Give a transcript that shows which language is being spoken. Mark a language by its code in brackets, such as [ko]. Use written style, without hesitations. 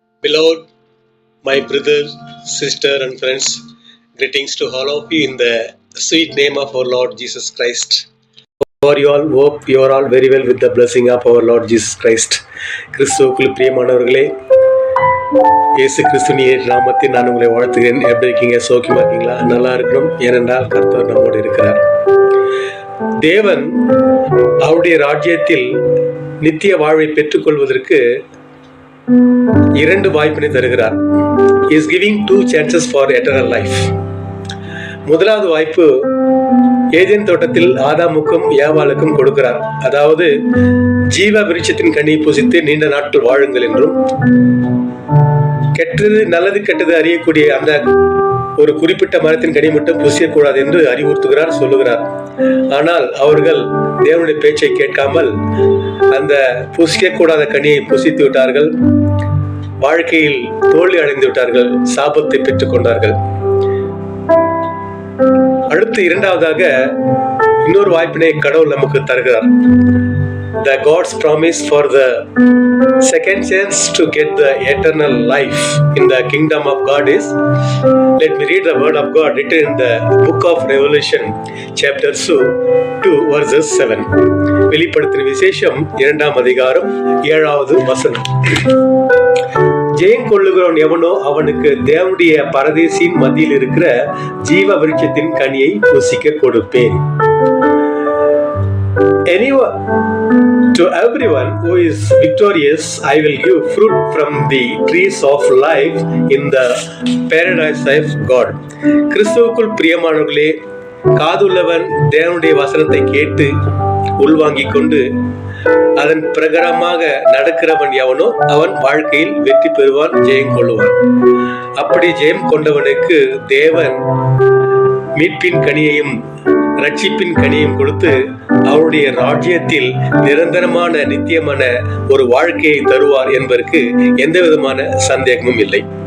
[en] Beloved, my brother, sister, and friends, greetings to all of you in the sweet name of our Lord Jesus Christ. For you all, hope you are all very well with the blessing of our Lord Jesus Christ. [ta] கிறிஸ்துவுக்குள் பிரியமானவர்களே, இயேசு கிறிஸ்துவின் நாமத்தில் நான் உங்களை வாழ்த்துகிறேன். எப்படி இருக்கீங்க? சோக்கியமா இருக்கீங்களா? நல்லா இருக்கிறோம். ஏனென்றால் கர்த்தர் நம்மோடு இருக்கிறார். தேவன் அவருடைய ராஜ்யத்தில் நித்திய வாழ்வை பெற்றுக்கொள்வதற்கு இரண்டு வாய்ப்பினை தருகிறார். [en] He is giving 2 chances for eternal life. [ta] முதலாவது வாய்ப்பு ஏதேன் தோட்டத்தில் ஆதாமுக்கும் ஏவாளுக்கும் கொடுக்கிறார். அதாவது ஜீவ விருட்சத்தின் கனியை புசித்து நீண்ட நாட்கள் வாழுங்கள் என்றும், கெட்டது நல்லது கெட்டது அறியக்கூடிய அந்த ஒரு குறிப்பிட்ட மரத்தின் கனி மட்டும் புசியக்கூடாது என்று அறிவுறுத்துகிறார், சொல்லுகிறார். ஆனால் அவர்கள் தேவனுடைய பேச்சை கேட்காமல் அந்த புசிக்கக்கூடாத கனியை புசித்து விட்டார்கள். வாழ்க்கையில் தோல்வி அடைந்து விட்டார்கள், சாபத்தை பெற்றுக் கொண்டார்கள். அடுத்து இரண்டாவதாக இன்னொரு வாய்ப்பினை கடவுள் நமக்கு தருகிறார். [en] The God's promise for the second chance to get the eternal life in the kingdom of God is, let me read the word of God written in the book of Revelation chapter 2 verses 7. [ta] வெளிப்படுத்தின விசேஷம் 2ஆம் அதிகாரம் 7வது வசனம். ஜெயம் கொள்ளுகிறவன் எவனோ அவனுக்கு தேவனுடைய பரதேசின் மத்தியில் இருக்கிற ஜீவ விருட்சத்தின் கனியை புசிக்க கொடுப்பேன். [en] To everyone who is victorious, I will give fruit from the trees of life in the paradise of God. [ta] கிறிஸ்துவுக்குள் பிரியமானவர்களே, காதுள்ளவன் தேவனுடைய வசனத்தை கேட்டு உள்வாங்கிக் கொண்டு அதன் பிரகாரமாக நடக்கிறவன் எவனோ அவன் வாழ்க்கையில் வெற்றி பெறுவான், ஜெயம் கொள்ளுவான். அப்படி ஜெயம் கொண்டவனுக்கு தேவன் மீட்பின் கனியையும் ரட்சிப்பின் கனியும் கொடுத்து அவருடைய ராஜ்யத்தில் நிரந்தரமான நித்தியமான ஒரு வாழ்க்கையை தருவார் என்பதற்கு எந்த விதமான சந்தேகமும் இல்லை.